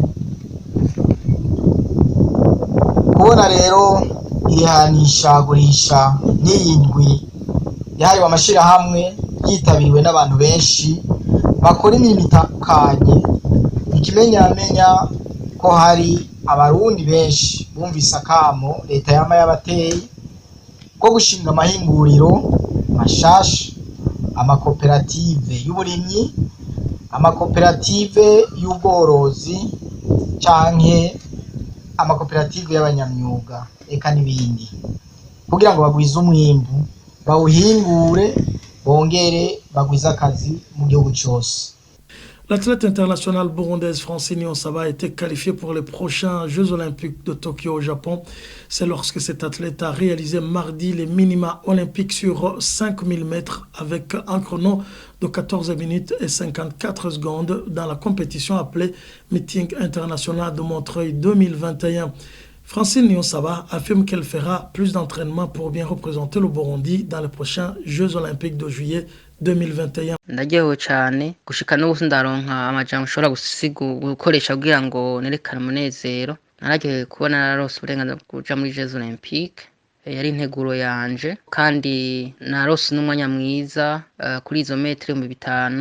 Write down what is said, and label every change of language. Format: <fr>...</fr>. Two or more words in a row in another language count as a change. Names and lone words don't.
<rn>Kubona rero irihanishagurisha n'iyindwi yahariwe amashirahamwe yitabiriwe n'abantu benshi bakora imirimo itandukanye, ikimenyamenya ko hari abarundi benshi bumvise akamo leta yama yabateye ko gushinga amahinguriro mashasha, amakoperative y'uburimyi, amakoperative y'ubworozi canke amakoperative y'abanyamyuga eka n'ibindi, kugira ngo bagwize umwimbu, bawuhingure, bongere bagwize akazi mu gihugu cyose.</rn> <fr>L'athlète internationale burundaise Francine Niyonsaba a été qualifiée pour les prochains Jeux Olympiques de Tokyo au Japon. C'est lorsque cet athlète a réalisé mardi les minima olympiques sur 5000 mètres avec un chrono de 14 minutes et 54 secondes dans la compétition appelée Meeting International de Montreuil 2021. Francine Niyonsaba affirme qu'elle fera plus d'entraînement pour bien représenter le Burundi dans les prochains Jeux Olympiques de juillet 2021.</fr> <rn>Ndagiyeho cyane gushika n'ubu sindaronka amajambo ushobora gukoresha kugira ngo nerekane umunezero. Naragiye kubona narose uburenganzira bwo kuja muri Jeux Olympiques, yari integuro yanje kandi narose n'umwanya mwiza kuri izo metero 500.</rn>